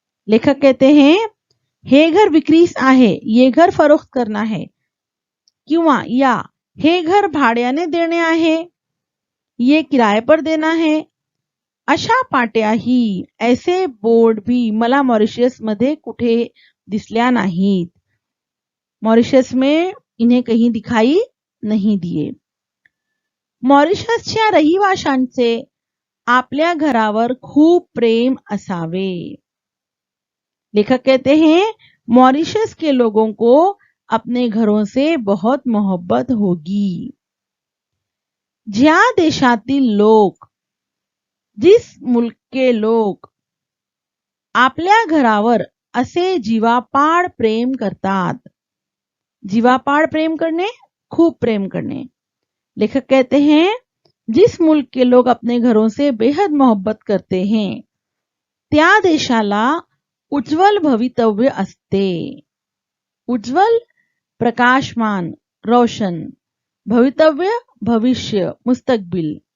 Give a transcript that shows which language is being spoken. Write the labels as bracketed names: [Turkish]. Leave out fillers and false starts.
[Hindi] लेखक कहते हैं [Marathi] हे घर विक्रीस आहे, [Hindi] ये घर फरोख्त करना है, [Marathi] किंवा या हे घर भाड्याने देणे आहे, [Hindi] ये किराए पर देना है, [Marathi] अशा पाट्याही, [Hindi] ऐसे बोर्ड भी [Marathi] मला मॉरिशस मध्ये कुठे दिसल्या नाहीत। [Hindi] मॉरिशस में इन्हें कहीं दिखाई नहीं दिए। [Marathi] मॉरिशसच्या रहिवाशांचे आपल्या घरावर खूप प्रेम असावे। [Hindi] लेखक कहते हैं मॉरिशस के लोगों को अपने घरों से बहुत मोहब्बत होगी। [Marathi] ज्या देशातील लोक, [Hindi] जिस मुल्क के लोक [Marathi] आपल्या घरावर असे जीवापाड प्रेम करतात. [Hindi] जीवापाड प्रेम करने, खूब प्रेम करने. लेखक कहते हैं जिस मुल्क के लोग अपने घरों से बेहद मोहब्बत करते हैं [Marathi] त्या देशाला उज्ज्वल भवितव्य असते. उज्ज्वल, प्रकाशमान, रोशन. भवितव्य, भविष्य, मुस्तकबिल.